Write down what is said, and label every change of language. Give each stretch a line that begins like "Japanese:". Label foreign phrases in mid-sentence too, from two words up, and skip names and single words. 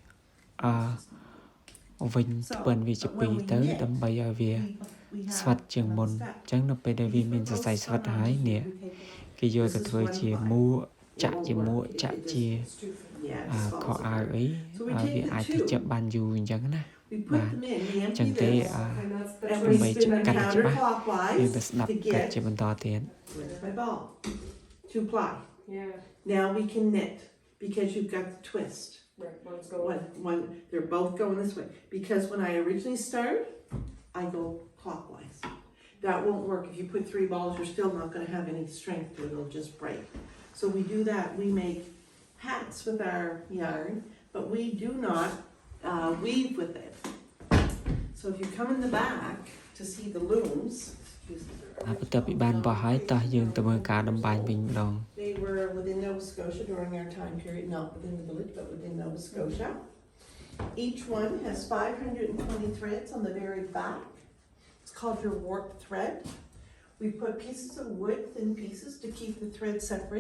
Khmer: វិញស្ពិនវាជា2ទៅដើម្បីឲ្យវាស្វិតជាងមុនអញ្ចឹងនៅពេលដែលវាមានសរសៃស្វិតហើយនេះគេយកទៅធ្វើជាមួកចាក់ជាមួកចាក់ជាខោអាវអីវាអាចទៅចាប់បានយូរអញ្ចឹងណាបាទអញ្ចឹងទេដើម្បីកាត់ច្បាស់យើងទៅស្ដាប់កាត់ជាបន្តទៀត
English: 2 ply. Now we can knit because you've got the twist. One's going. One, they're both going this way. Because when I originally started, I go clockwise. That won't work. If you put 3 balls, you're still not going to have any strength to it. It'll just break. So we do that. We make hats with our yarn, but we do not weave with it. So if you come in the back to see the looms,
Khmer: បន្ទាប់ពីបានបោះហើយតោះយើងទៅមើលការតម្បាញវិញម្ដង
English: They were within Nova Scotia during our time period, not within the village, but within Nova Scotia. Each one has 520 threads on the very back. It's called your warp thread. We put pieces of wood, thin pieces, to keep the thread separated.